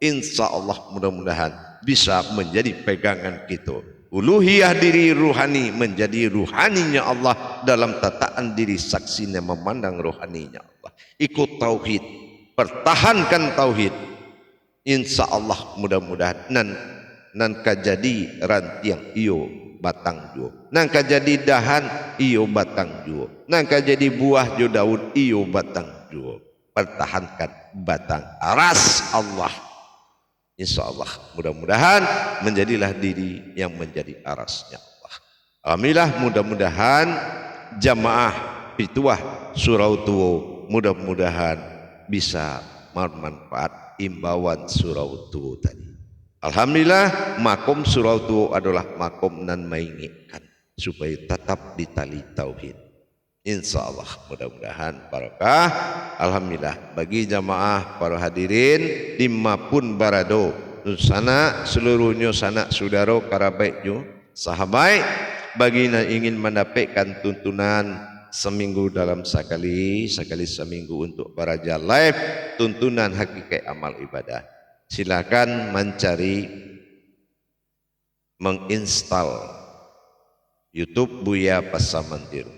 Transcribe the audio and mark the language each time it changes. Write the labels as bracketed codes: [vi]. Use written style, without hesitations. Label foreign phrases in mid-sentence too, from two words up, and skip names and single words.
[ar] إن شاء الله [id] mudah-mudahan bisa menjadi pegangan kita. Uluhiyah diri ruhani menjadi ruhaninya Allah dalam tataan diri saksinya memandang ruhaninya Allah. Ikut tauhid, pertahankan tauhid. [ar] إن شاء الله [min] mudah-mudahan nan kajadi rantiang iyo batang juo, nan kajadi dahan iyo batang juo, nan kajadi buah jo daun iyo batang juo. [id] Pertahankan batang aras Allah. [ar] إن شاء الله [id] mudah-mudahan menjadilah diri yang menjadi arasnya Allah. Alhamdulillah, mudah-mudahan jamaah pituah surau tuo mudah-mudahan bisa bermanfaat imbauan surau tuo tadi. Alhamdulillah, makom surau tuo adalah makom nan mengingatkan supaya tetap di tali tauhid. [ar] إن شاء الله [id] mudah-mudahan barokah. Alhamdulillah, bagi jamaah para hadirin dimanapun barado, sana seluruhnya sanak saudara karabaitnya sahabat, bagi yang ingin mendapatkan tuntunan seminggu dalam sekali seminggu untuk baraja live tuntunan hakikat amal ibadah, silakan mencari menginstal YouTube Buya Pasaman Timur.